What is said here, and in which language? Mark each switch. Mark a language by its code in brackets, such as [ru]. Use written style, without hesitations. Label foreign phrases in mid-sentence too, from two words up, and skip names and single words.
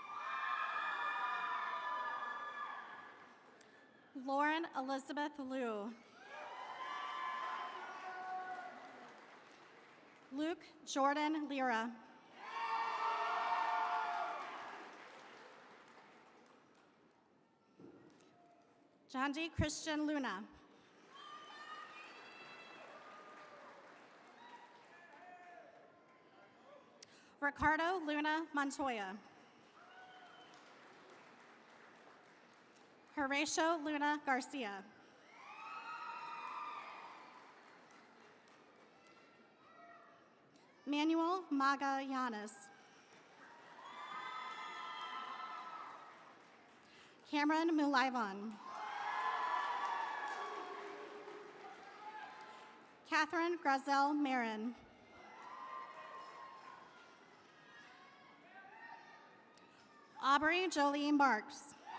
[en] Lauren Elizabeth Liu. Luke Jordan Lira. John D. Christian Luna. Ricardo Luna Montoya. Horatio Luna Garcia. Manuel Magallanes. Cameron Mulivon. Catherine Grazel Marin. Aubrey Jolie Marks.